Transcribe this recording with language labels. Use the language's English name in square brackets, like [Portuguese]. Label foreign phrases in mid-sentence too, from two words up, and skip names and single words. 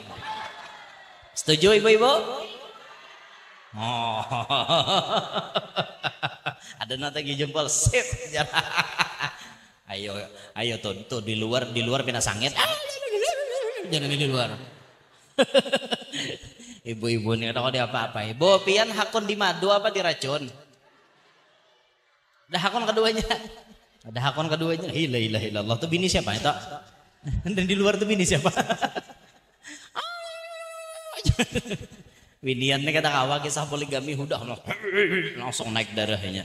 [Indonesian] Setuju ibu-ibu? Oh, ada nanti jempol sip. [Banjar] Ayo tuh di luar pindah sangit. [Indonesian] Jangan di luar. Ibu-ibu nih kalau dia apa-apa. [Banjar] Ibu pian hakun di madu apa di racun? Ada hakun keduanya. Ada hakun keduanya. [Arabic] لا إله إلا الله. [Banjar] Tuh bini siapa itu? Dan di luar tuh bini siapa? Binian nih kata kawa kisah poligami udah langsung naik darahnya.